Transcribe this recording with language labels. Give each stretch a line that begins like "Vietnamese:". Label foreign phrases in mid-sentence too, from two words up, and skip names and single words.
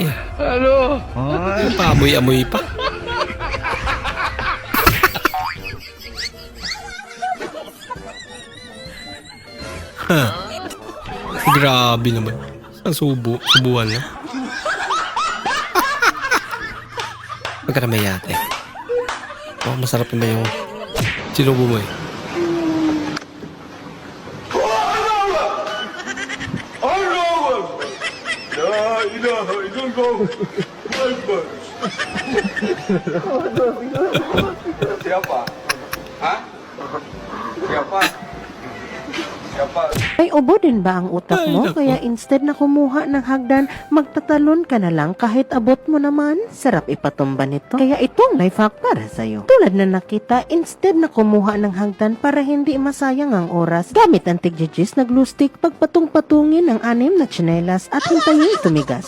Filipino: Ano? Paamoy-amoy pa. Huh. Grabe naman. Ang subuhan na. Magkaramay yate. Oh, masarap naman yung sinubo mo eh.
Indonesian: Siapa? Ha? Siapa? Siapa?
Filipino: May ubo din ba ang utak Ay, mo? naku. Kaya instead na kumuha ng hagdan, magtatalon ka na lang kahit abot mo naman. Sarap ipatumba nito. Kaya itong
English: life hack
Filipino: para sa'yo. Tulad na nakita, instead na kumuha ng hagdan para hindi masayang ang oras, gamit ang tigjijis na glue stick, pagpatung-patungin ang 6 na tsinelas at hintayin tumigas.